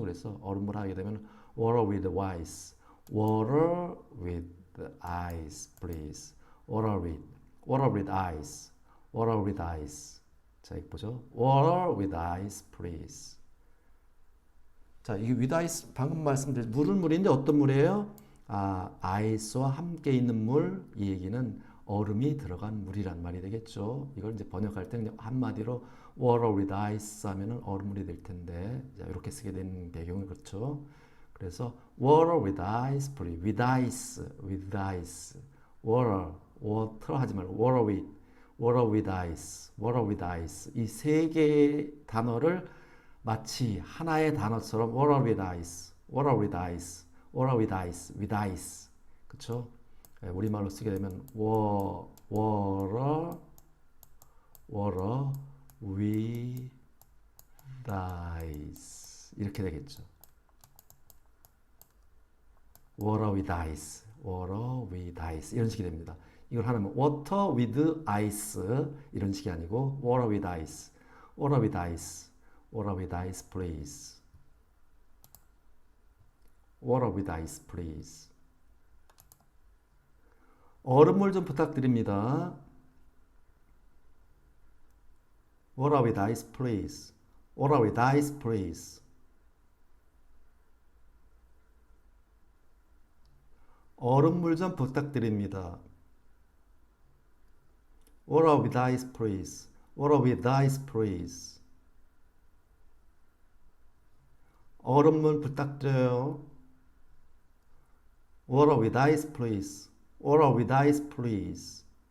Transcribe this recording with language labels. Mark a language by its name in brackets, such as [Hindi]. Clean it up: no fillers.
[Korean] 그래서 얼음물 하게 되면 [English] water with ice, water with ice, please. water with ice, water with ice. [Korean] 자, 이거 보죠. [English] Water with ice, please. [Korean] 자, 이게 with ice 방금 말씀드린 물은 물인데 어떤 물이에요? 아이스와 함께 있는 물. 이 얘기는 얼음이 들어간 물이란 말이 되겠죠. 이걸 이제 번역할 때 그냥 한마디로 [English] water with ice [Korean] 하면은 얼음물이 될 텐데, 자, 이렇게 쓰게 되는 배경이 그렇죠. [English] 그래서 water with ice, please. with ice, with ice. water [Korean] 하지 말고 [English] water with ice, water with ice. [Korean] 이 세 개의 단어를 마치 하나의 단어처럼 [English] water with ice, water with ice, water with ice, with ice. [Korean] 그쵸? 우리말로 쓰게 되면 [English] water, water with ice [Korean] 이렇게 되겠죠. [English] water with ice, water with ice [Korean] 이런 식이 됩니다. 이걸 하면 [English] water with ice [Korean] 이런 식이 아니고 [English] water with ice, water with ice, water with ice please, water with ice please. [Korean] 얼음물 좀 부탁드립니다. [English] water with ice please, water with ice please. [Korean] 얼음물 좀 부탁드립니다. [English] water with ice please, water with ice please. [Korean] 얼음물 부탁드려요. [English] water with ice please, water with ice please.